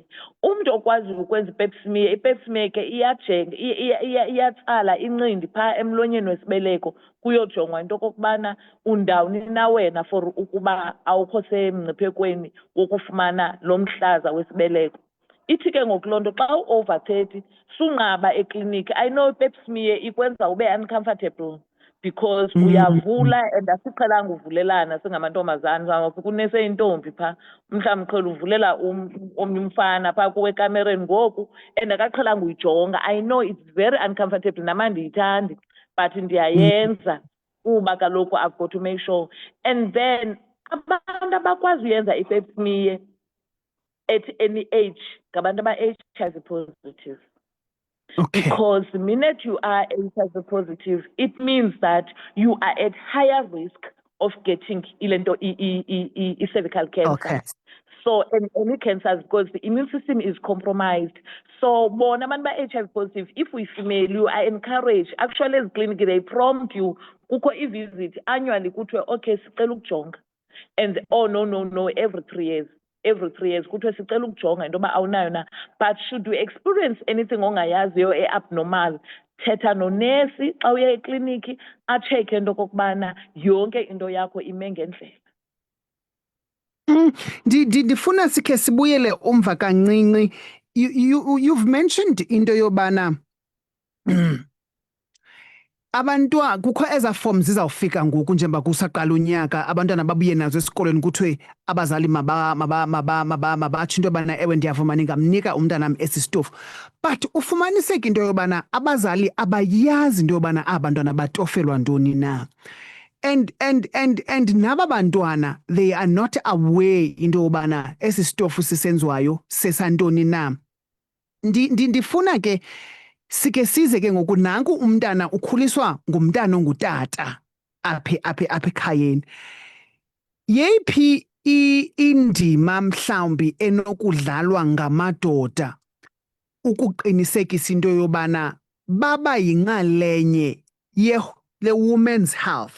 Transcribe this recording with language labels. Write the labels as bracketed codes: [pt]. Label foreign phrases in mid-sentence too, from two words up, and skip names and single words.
[xh] Umuntu okwazi ukwenza [en] i-pap smear, i-pap smear [xh] ke iyajenga iyatsala incindi phaa emlonyeni wesibeleko kuyojongwa into kokubana undawuni na wena for ukuba awukho semngciphekweni wokufumana lo mhlaza wesibeleko. Ithi ke ngoku loo nto xa u-over 30 sunqaba ekliniki. [en] I know i-pap smear [xh] ikwenza ube uncomfortable because uyavula and asiqhelanga uvulelana singamantombazana, kunese intombi phaa mhlawumbi qhela uvulela omnye umfana phaa kuwe ekamereni ngoku and akaqhelanga uyijonga. [en] I know it's very uncomfortable, [xh] nama ndiyithandi, [en] but [xh] ndiyayenza kuba kaloku [en] I've got to make sure. And then [xh] abantu abakwazi uyenza [en] i-pap smear at any age [xh] ngabantu aba- [en] HIV positive. Okay. Because the minute you are HIV positive, it means that you are at higher risk of getting cervical cancer. Okay. So, and any cancers, because the immune system is compromised. So, [xh] bona abantu ba-HIV [en] positive, if we female, you are encouraged. Actually, as clinic, they prompt you, [xh] kukho i-visit [en] annually, [xh] kuthiwe, okay, sicela ukujonga. [en] And, oh, no, every 3 years. Every 3 years, [xh] kuthiwe sicela ukujonga into yoba awunayo na. [en] But should we experience anything [xh] ongayaziyo e-abnormal, thetha nonesi xa uye ekliniki atshekhe into kokubana yonke into yakho ime ngendlela. Ndifuna sikhe sibuyele umva kancinci. [en] You've mentioned [xh] into yobana abantwana kukho eza forms zizawufika ngoku njengoba kusaqala unyaka, abantwana babuye nazo esikolweni kuthiwe abazali mabatsho into yobana ewe ndiyavuma ningamnika umntanam esi stofu. But ufumaniseke into yobana abazali abayazi into yobana abantwana batofelwa ntoni na. [en] And naba bantwana, they are not aware [xh] into yobana esi stofu sisenziwayo sesantoni na. Ndifuna ke sike size ke ngoku nanku umntana ukhuliswa ngumntana ongutata apha ekhayeni. Yeyiphi indima mhlawumbi enokudlalwa ngamadoda ukuqinisekisa into yobana baba yinxalenye le [en] women's health.